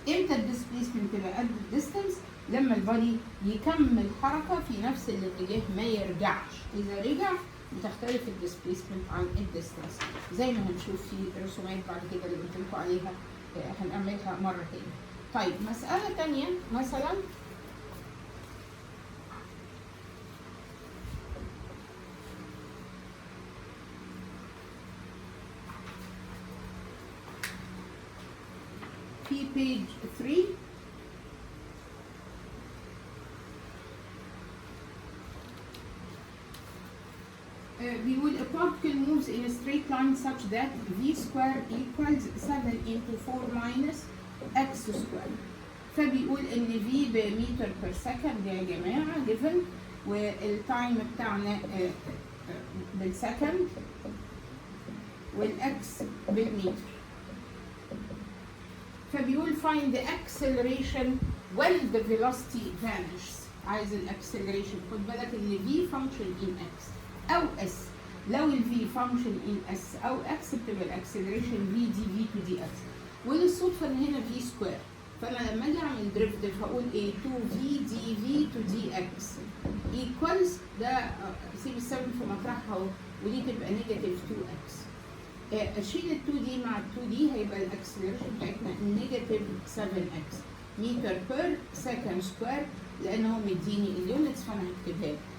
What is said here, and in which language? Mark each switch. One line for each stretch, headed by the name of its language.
Arabic: امتى الديسبيسمنت تبقى قد الديستانس؟ لما البادي يكمل حركه في نفس الاتجاه، ما يرجعش. اذا رجع بتختلف الديسبيسمنت عن الديستانس، زي ما هنشوف في الرسومات بعد كده اللي قلت لكم عليها، هنعملها مره تاني. طيب مساله تانيه مثلا، في page 3 بيقول
English: a particle moves in a straight line such that v square equals 7 into 4 minus x square.
Arabic: فبيقول ان v بمتر
English: per second
Arabic: يا جماعه given، والتايم بتاعنا بالسكند، والاكس بالمتر. فبيقول
English: find the acceleration when the velocity vanishes.
Arabic: عايز الاكسلريشن. خد بالك ان
English: v function in x او s. لو ال v function in s او x
Arabic: بتبقى الاكسلريشن
English: v dv to dx.
Arabic: وللصدفه ان هنا v سكوير، فانا لما اجي اعمل ديريفيتيف هقول ايه؟
English: 2v dv to dx equals
Arabic: ده سيب ال 7 في مطرحها اهو، ودي تبقى نيجاتيف 2x. اشيل ال 2 دي مع ال 2 دي، هيبقى الاكسلريشن بتاعتنا نيجاتيف 7x متر بير سكند سكوير، لان هو مديني اليونتس فانا هكتبها له.